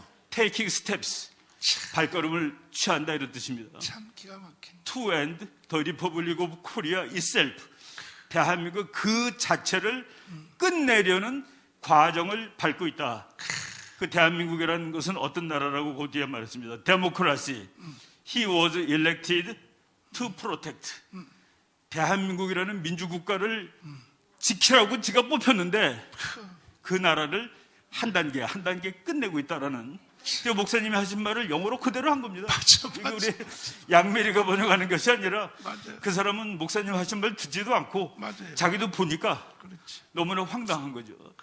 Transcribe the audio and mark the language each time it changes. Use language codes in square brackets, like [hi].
[ko] Taking steps, 발걸음을 취한다 이런 뜻입니다. 참 기가 막힌. [en] To end the Republic of Korea itself. [ko] 대한민국 그 자체를 끝내려는 과정을 밟고 있다. 그 대한민국이라는 것은 어떤 나라라고 그 뒤에 말했습니다. [en] Democracy. He was elected to protect. [ko] 대한민국이라는 민주국가를 지키라고 지가 뽑혔는데 그 나라를 한 단계 끝내고 있다라는 목사님이 하신 말을 영어로 그대로 한 겁니다. 맞아. 우리 양메리가 번역하는 것이 아니라 맞아요. 그 사람은 목사님 하신 말 듣지도 않고 자기도 보니까 너무나 황당한 거죠.